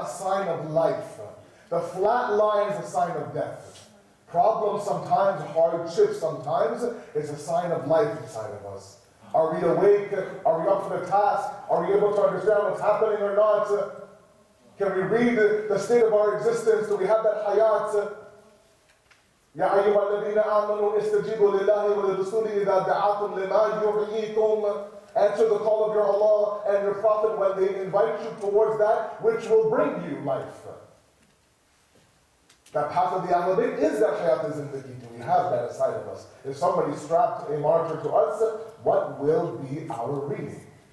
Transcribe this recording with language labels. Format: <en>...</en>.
<en>A sign of life. The flat line is a sign of death. Problems sometimes, hardships sometimes, is a sign of life inside of us. Are we awake? Are we up for the task? Are we able to understand what's happening or not? Can we read the state of our existence? Do we have that hayat?</en> <ar>يا أيها الذين آمنوا استجيبوا لله ولرسوله إذا دعاكم لما يحييكم.</ar> <en>Answer the call of your Allah and your Prophet when they invite you towards that which will bring you life. That path of the Ahlul Bayt is that hayat zindagi. Do we have that inside of us? If somebody strapped a monitor to us, what will be our reading?</en>